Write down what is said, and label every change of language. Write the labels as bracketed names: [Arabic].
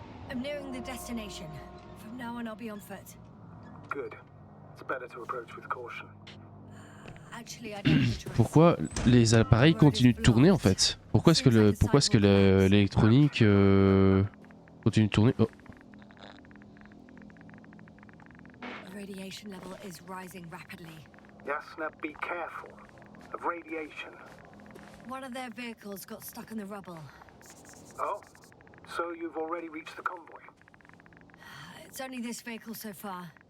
[English] I'm nearing the destination. From now on, I'll be on foot. Good. It's better to approach with caution. Actually, I don't have a choice. [French] Pourquoi les appareils continuent de tourner en fait? Pourquoi est-ce que l'électronique continue de tourner? Oh. [English] The radiation level is rising rapidly. Yasna, be careful of radiation. One of their vehicles got stuck in the rubble. Oh, so you've already reached the convoy? It's only this vehicle so far.